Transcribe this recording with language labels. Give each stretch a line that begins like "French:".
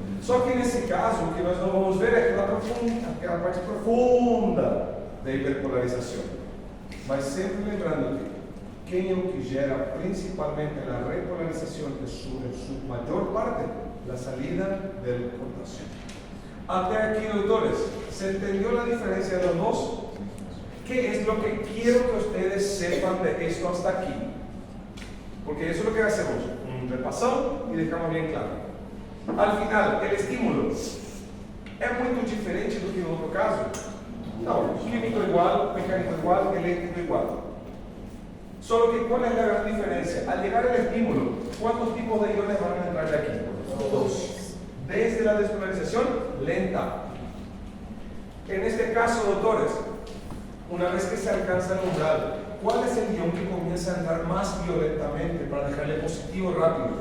Portuguese: Só que nesse caso, o que nós não vamos ver é aquela parte profunda da hiperpolarização. Mas sempre lembrando que quem é o que gera principalmente a repolarização em sua maior parte, a
Spanish: salida
Portuguese: do potasio. Até aqui, doutores,
Spanish: ¿se entendió
Portuguese: a diferença
Spanish: de los dos? ¿Qué es lo que quiero que ustedes sepan de esto hasta aquí? Porque eso es lo que hacemos, un repasón y dejamos bien claro. Al final, el estímulo
Portuguese: é muito diferente do que no outro caso? Não, químico igual, mecânico igual, eléctrico igual.
Spanish: Solo que ¿cuál es la gran diferencia? Al llegar el estímulo, ¿cuántos tipos de iones van a entrar de aquí? Dos. Desde la despolarización lenta. En este caso, doutores, una vez que se alcanza el umbral, ¿cuál es el ion que comienza a entrar más violentamente para dejarle positivo rápido?